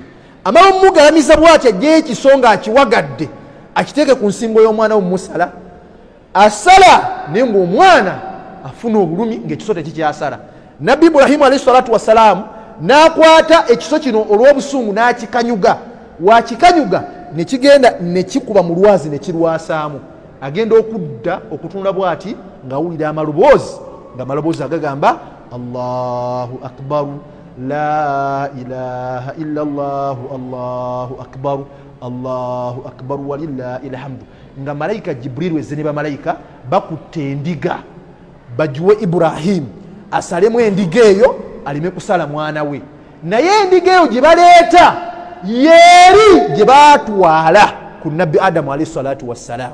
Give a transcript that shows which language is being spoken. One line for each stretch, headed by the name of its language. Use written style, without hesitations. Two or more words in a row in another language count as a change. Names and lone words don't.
Ganda: Amala omugalamiza bw'ati ajjeyo ekisonga akiwagadde akiteeke ku nsingo y'omwana w'omusala asala naye ng'omwana afuna obulumi ng'ekiso tekikyasala. Nabi Ibrahimu
Arabic: عليه الصلاة والسلام
Ganda: n'akwata ekiso kino olw'obusungu n'akikanyuga. Wakikanyuga ne kigenda ne kikuba mu lwazi ne kirwasaamu. Agenda okudda okutunda bw'ati ng'awulira amaloboozi ng'amaloboozi agagamba
Arabic: الله أكبر لا إله إلا الله الله أكبر الله أكبر ولله الحمد.
Ganda: Nga malayika Jibril wezze ne bamalayika bakutte endiga bagiwe Ibrahim asalemu endiga eyo aleme kusala mwana we. Naye endiga eyo gye baleeta yeeri gye baatwala ku Nabi Adamu
Arabic: عليه الصلاة والسلام.